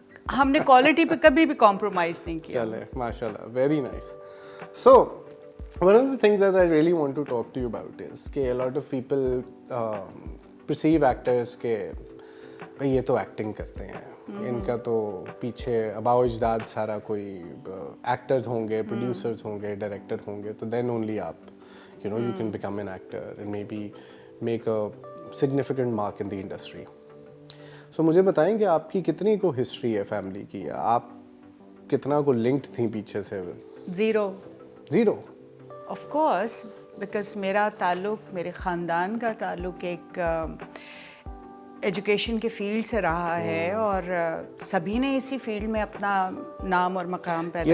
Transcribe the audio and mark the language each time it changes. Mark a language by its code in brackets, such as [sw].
[hi] हमने क्वालिटी पे कभी भी कॉम्प्रोमाइज नहीं किया. चले माशाल्लाह, very nice. [en] so one of the things that I really want to talk to you about is कि a lot of people perceive actors [hi] के भाई ये तो एक्टिंग करते हैं, इनका तो पीछे अबाव अजदाद सारा कोई एक्टर्स होंगे, प्रोड्यूसर्स होंगे, डायरेक्टर होंगे, [en] तो then only आप you can become an actor and maybe make a significant mark in the industry. [hi] So मुझे बताएं कि आपकी कितनी को हिस्ट्री है फैमिली की, आप कितना को लिंक्ड थी पीछे से? ज़ीरो. ऑफ कोर्स, बिकॉज मेरा ताल्लुक, मेरे ख़ानदान का ताल्लुक एक एजुकेशन के फील्ड से रहा है और सभी ने इसी फील्ड में अपना नाम और मकाम पैदा किया.